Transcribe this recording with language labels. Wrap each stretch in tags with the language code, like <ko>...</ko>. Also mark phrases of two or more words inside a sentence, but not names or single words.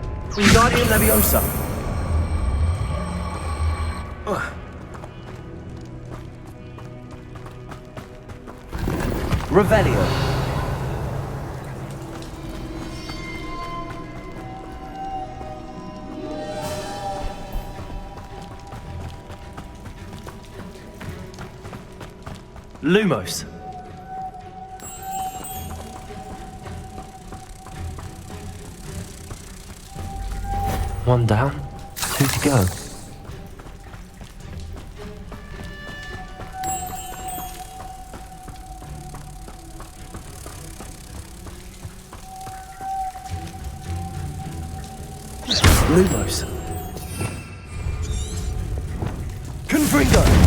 <en>Wingardium Leviosa. Revelio. Lumos. One down, 2 to go. Lumos. Confringo.</en>